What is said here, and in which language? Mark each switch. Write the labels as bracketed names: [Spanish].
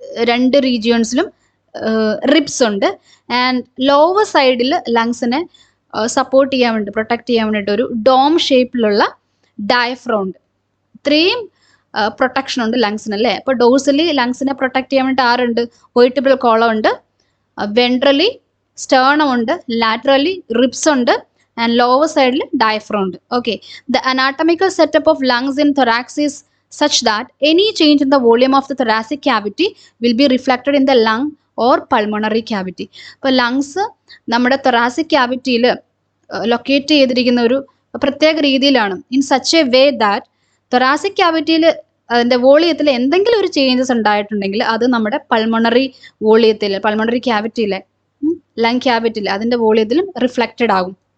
[Malayalam] രണ്ട് റീജിയൻസിലും റിബ്സ് ഉണ്ട്. And lower സൈഡിൽ ലങ്സിനെ സപ്പോർട്ട് ചെയ്യാൻ വേണ്ടി, പ്രൊട്ടക്ട് ചെയ്യാൻ വേണ്ടിയിട്ട് ഒരു ഡോം ഷേപ്പിലുള്ള ഡയഫ്രം ഉണ്ട്. ഇത്രയും പ്രൊട്ടക്ഷൻ ഉണ്ട് ലങ്സിന് അല്ലേ. അപ്പോൾ ഡോഴ്സലി ലങ്സിനെ പ്രൊട്ടക്ട് ചെയ്യാൻ വേണ്ടി ആരുണ്ട്? വെർട്ടിബ്രൽ കോളം ഉണ്ട്, വെൻട്രലി സ്റ്റേണം ഉണ്ട്, ലാറ്ററലി റിബ്സ് ഉണ്ട്, ആൻഡ് ലോവർ സൈഡിൽ ഡയഫ്രം ഉണ്ട്. [English] Okay, the anatomical setup of lungs in thorax is such that any change in the volume of the thoracic cavity will be reflected in the lung or pulmonary cavity. [Malayalam] അപ്പോൾ lungs നമ്മുടെ thoracic ക്യാവിറ്റിയിൽ locate ചെയ്തിരിക്കുന്ന ഒരു പ്രത്യേക രീതിയിലാണ്. [English] in such a way that [Malayalam] thoracic ക്യാവിറ്റിയിൽ അതിൻ്റെ വോളിയത്തിൽ എന്തെങ്കിലും ഒരു ചേഞ്ചസ് ഉണ്ടായിട്ടുണ്ടെങ്കിൽ അത് നമ്മുടെ പൾമണറി വോളിയത്തിൽ, പൾമണറി ക്യാവിറ്റിയിലെ ലങ് ക്യാവിറ്റിയിൽ അതിൻ്റെ വോളിയത്തിലും റിഫ്ലക്റ്റഡ് ആകും.